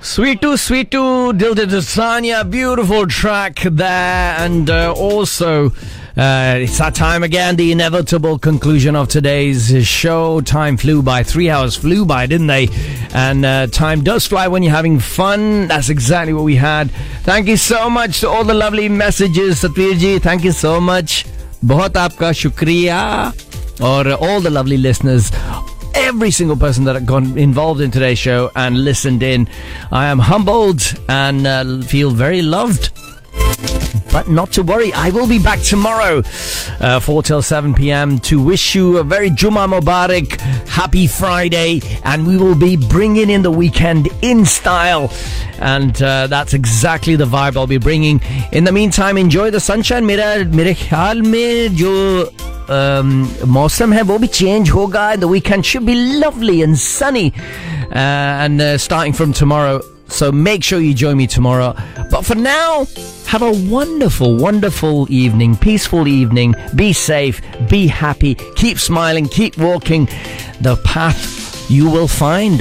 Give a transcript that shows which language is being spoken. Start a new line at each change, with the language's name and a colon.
English: Sweet Too, Dilda Dasanya, beautiful track there, and also it's that time again, the inevitable conclusion of today's show. Time flew by, 3 hours flew by, didn't they? And time does fly when you're having fun. That's exactly what we had. Thank you so much to all the lovely messages, Satvirji. Thank you so much.
Hindi: बहुत आपका शुक्रिया.
English: Or all the lovely listeners, every single person that got involved in today's show and listened in. I am humbled and feel very loved. But not to worry, I will be back tomorrow, 4 till 7 p.m. to wish you a very Juma Mubarak, happy Friday, and we will be bringing in the weekend in style. And that's exactly the vibe I'll be bringing. In the meantime, enjoy the sunshine.
Hindi: मेरे ख़याल में जो मौसम है, वो भी change होगा.
English: The weekend should be lovely and sunny, and starting from tomorrow. So make sure you join me tomorrow. But for now, have a wonderful, wonderful evening. Peaceful evening. Be safe. Be happy. Keep smiling. Keep walking the path you will find.